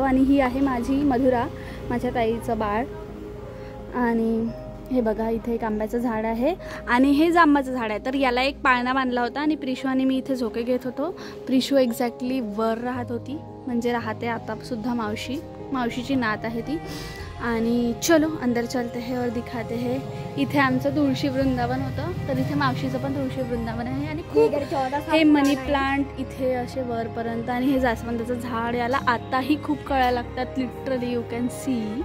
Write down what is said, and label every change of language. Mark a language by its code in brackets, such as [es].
[mr] आणि ही आहे माझी मधुरा, माझ्या ताईचं बाळ। आणि हे बघा इथे एक आंब्याचं झाड आहे आणि हे जांबाचं झाड आहे। तर याला एक पाळणा बांधला होता आणि प्रिशू आणि मी इथे झोके घेत होतो। प्रिशू एक्झॅक्टली वर राहत होती, म्हणजे राहते आता सुद्धा। मावशीची नात आहे ती। [hi] आणि चलो अंदर चलते हैं और दिखाते हैं। [mr] इथे आमचं तुळशी वृंदावन होतं, तर इथे मावशीचं पण तुळशी वृंदावन आहे। आणि खूप हे मनी प्लांट इथे असे वरपर्यंत, आणि हे जास्वंदाचं झाड, याला आताही खूप कळ्या लागतात, लिटरली [en] You can see.